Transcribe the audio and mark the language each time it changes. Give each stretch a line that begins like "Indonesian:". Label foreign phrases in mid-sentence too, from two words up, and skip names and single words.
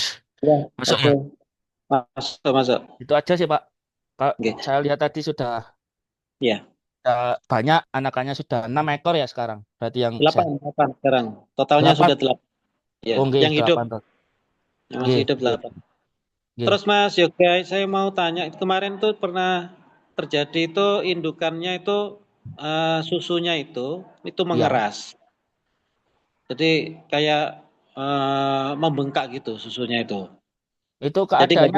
Indonesian: Ya, oke. masuknya Masuk, masuk. itu aja sih Pak kalau Oke. saya lihat tadi sudah Ya. banyak anakannya sudah 6 ekor ya sekarang berarti yang Delapan, sehat delapan sekarang. Totalnya 8 sudah delapan. Ya, oh nggih yang hidup, 8 toh yang masih nggih hidup nggih delapan. nggih Terus Mas Yoga, saya mau tanya, kemarin tuh pernah terjadi itu indukannya itu susunya itu iya mengeras. Jadi kayak membengkak gitu susunya itu. Itu Jadi keadaannya,